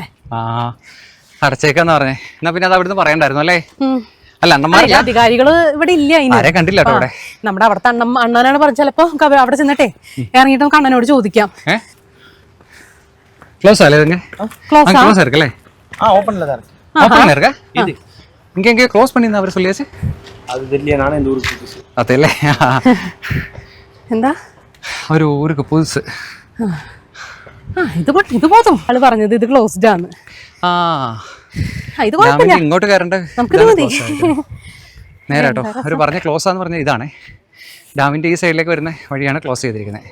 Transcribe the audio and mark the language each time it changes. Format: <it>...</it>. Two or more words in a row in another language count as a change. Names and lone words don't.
<ml>അടച്ചേക്കാന്ന് പറഞ്ഞേ. എന്നാ പിന്നെ അത് അവിടുന്ന് പറയണ്ടായിരുന്നു അല്ലേ? അല്ല അധികാരികള് ഇവിടെ ഇല്ല. ആരെ കണ്ടില്ല അവിടെ. നമ്മുടെ അവിടുത്തെ അണ്ണനാണ് പറഞ്ഞ. ചിലപ്പോ അവിടെ ചെന്നിട്ടേ ഇറങ്ങിയിട്ട് നമുക്ക് അണ്ണനോട് ചോദിക്കാം. ക്ലോസ് അല്ലേ? ക്ലോസ് ഇരിക്കല്ലേ?</ml> <ta>இங்க க்ளோஸ் பண்ணிருந்தா அவர் சொல்லியாச்சு. அது தெரியல, நானே இந்த ஊருக்கு புதுசு. அதெல்ல</ta> <ml>എന്താ</ml> <ta>ஒரு ஊர்க்கு புதுசு. இது போதும்.</ta> <ml>ആള് പറഞ്ഞത് ഇത് ക്ലോസ്ഡ് ആണ്. ഇത് കുഴപ്പമില്ല, ഇങ്ങോട്ട് കയറണ്ട. നമുക്കിത് മതി. നേരാട്ടോ, അവര് പറഞ്ഞ ക്ലോസ് ആന്ന് പറഞ്ഞ ഇതാണ്. ഡാമിന്റെ ഈ സൈഡിലേക്ക് വരുന്ന വഴിയാണ് ക്ലോസ് ചെയ്തിരിക്കുന്നത്.</ml>